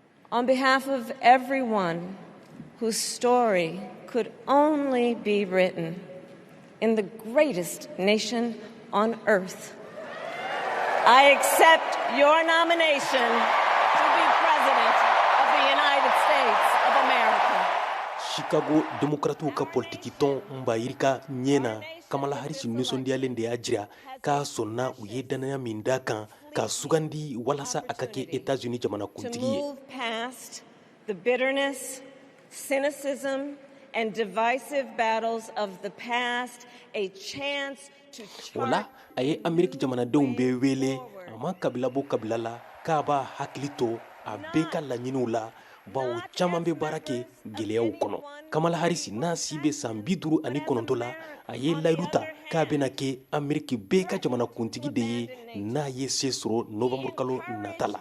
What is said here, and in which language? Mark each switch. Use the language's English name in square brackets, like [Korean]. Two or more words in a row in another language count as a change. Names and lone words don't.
[English] On behalf of everyone whose story could only be written in the greatest nation on earth, I accept your nomination to be President of the United States of America. [Bambara] Chicago Democratu ka politiki ton mbayirika nyena Kamala Harris nisondiyalen de ajira ka sonna u ye danaya min da kan ka sugandi walasa akake États-Unis jamana kuntigi [English] To move past the bitterness, cynicism, and divisive battles of the past, a chance to [Bambara] wala aye Amerika jamana denw be wele ama kabila bo kabila la ka ba hakilito a be ka laɲiniw la bawo caman be baara kɛ gɛlɛyaw kɔnɔ. Kamala Harris n'a si be san 59 la a ye layidu ta k'a bena kɛ Ameriki bɛɛ ka jamana kuntigi de ye n'a ye se sɔrɔ novembre kalo nata la.